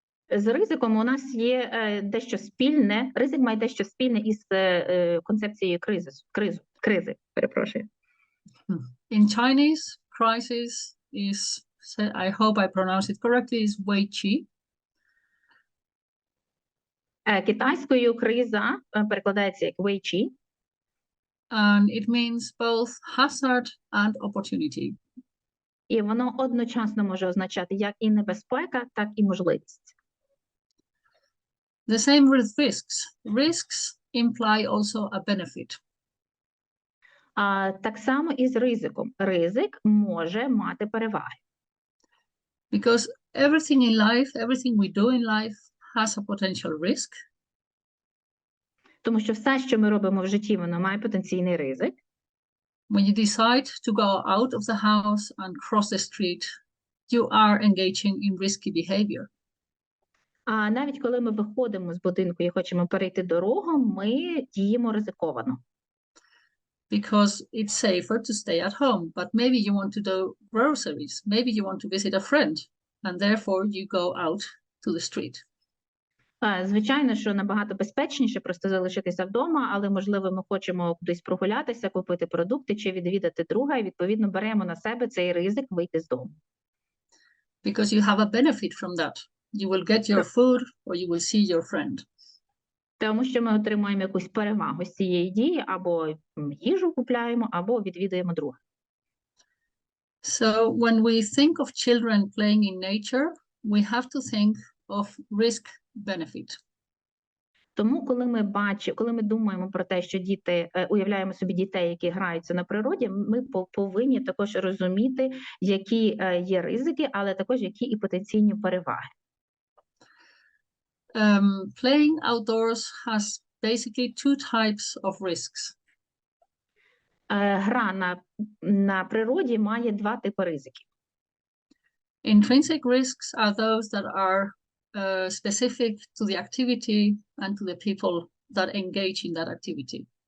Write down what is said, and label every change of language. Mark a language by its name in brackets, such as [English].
[Ukrainian] З ризиком у нас є дещо спільне, ризик має дещо спільне із концепцією кризи, перепрошую. [English] In Chinese, crisis is, I hope I pronounce it correctly, is wei qi. [Ukrainian] Китайською криза перекладається як wei qi. [English] And it means both hazard and opportunity. [Ukrainian] І воно одночасно може означати як і небезпека, так і можливість. [English] The same with risks. Risks imply also a benefit. [Ukrainian] Так само і з ризиком. Ризик може мати переваги. [English] Because everything in life, everything we do in life has a potential risk. [Ukrainian] Тому що все, що ми робимо в житті, воно має потенційний ризик. [English] When you decide to go out of the house and cross the street, you are engaging in risky behavior. [Ukrainian] А навіть коли ми виходимо з будинку і хочемо перейти дорогу, ми діємо ризиковано. [English] Because it's safer to stay at home, but maybe you want to do groceries, maybe you want to visit a friend, and therefore you go out to the street. [Ukrainian] Звичайно, що набагато безпечніше просто залишитися вдома, але, можливо, ми хочемо кудись прогулятися, купити продукти чи відвідати друга, і, відповідно, беремо на себе цей ризик вийти з дому. [English] Because you have a benefit from that. You will get your food or you will see your friend. [Ukrainian] Тому що ми отримуємо якусь перевагу з цієї дії, або їжу купляємо, або відвідуємо друга. [English] So when we think of children playing in nature, we have to think of risk-benefit. [Ukrainian] Тому, коли ми думаємо про те, що діти, уявляємо собі дітей, які граються на природі, ми повинні також розуміти, які є ризики, але також які і потенційні переваги. [English] Playing outdoors has basically two types of risks. [Ukrainian] Гра на природі має два типи ризиків. [English] Intrinsic risks are those that are specific to the activity and to the people that engage in that activity.